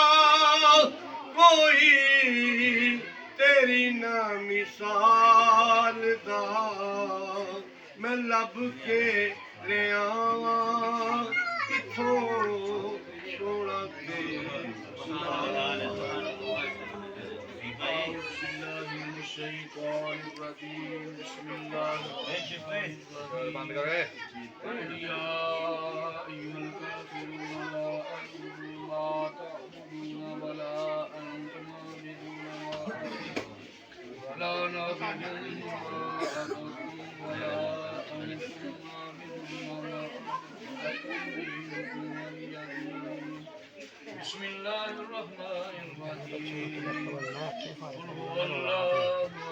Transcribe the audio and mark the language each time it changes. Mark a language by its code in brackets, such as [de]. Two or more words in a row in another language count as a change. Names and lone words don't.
[pa] कोई तेरी ना मिसाल दा मैं लब के ले आवां किथों सोना तेरे नाल [ar] الشيطان الرجيم بسم الله الرحمن الرحيم قل يا أيها الكافرون لا أعبد ما تعبدون ولا أنتم عابدون ما أعبد ولا نعبد ما أعبدتم ولا أنتم عابدون ما أعبد لكم دينكم ولي دين بسم الله الرحمن الرحيم قل هو الله